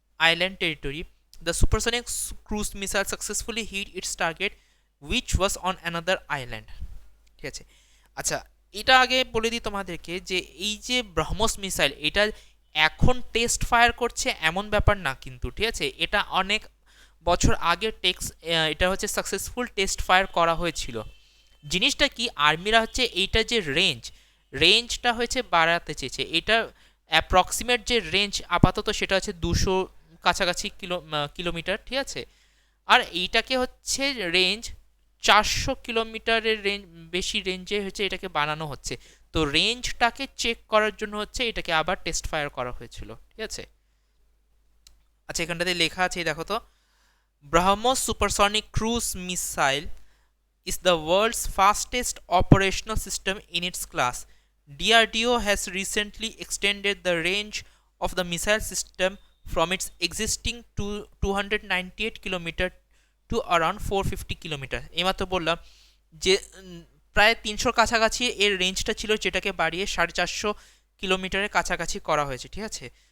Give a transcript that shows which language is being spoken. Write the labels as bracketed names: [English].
[English] island territory, the supersonic cruise missile successfully hit its target, which was on another island. [Bangla] ঠিক আছে, আচ্ছা এটা আগে বলে দিই তোমাদেরকে যে এই যে ব্রহ্মস মিসাইল এটা এখন টেস্ট ফায়ার করছে এমন ব্যাপার না কিন্তু, ঠিক আছে, এটা অনেক বছর আগে এটা হচ্ছে সাকসেসফুল টেস্ট ফায়ার করা হয়েছিল। জিনিসটা কি, আর্মিরা হচ্ছে এইটা যে রেঞ্জটা হয়েছে বাড়াতে চেয়েছে। এটা অ্যাপ্রক্সিমেট যে রেঞ্জ আপাতত সেটা হচ্ছে 200 কাছাকাছি কিলোমিটার, ঠিক আছে, আর এইটাকে হচ্ছে রেঞ্জ 400 কিলোমিটারের বেশি রেঞ্জে হচ্ছে এটাকে বানানো হচ্ছে। তো রেঞ্জটাকে চেক করার জন্য হচ্ছে এটাকে আবার টেস্ট ফায়ার করা হয়েছিল, ঠিক আছে। আচ্ছা এখানটাতে লেখা আছে দেখো তো, BrahMos supersonic cruise missile [English] is the world's fastest operational system in its class. DRDO has recently extended the range of the missile system from its existing 298 km to around 450 km. [Bangla] এইমাত্র বললাম যে প্রায় 300 কাছাকাছি এর রেঞ্জটা ছিল, যেটাকে বাড়িয়ে 450 কিলোমিটারের কাছাকাছি করা হয়েছে, ঠিক আছে।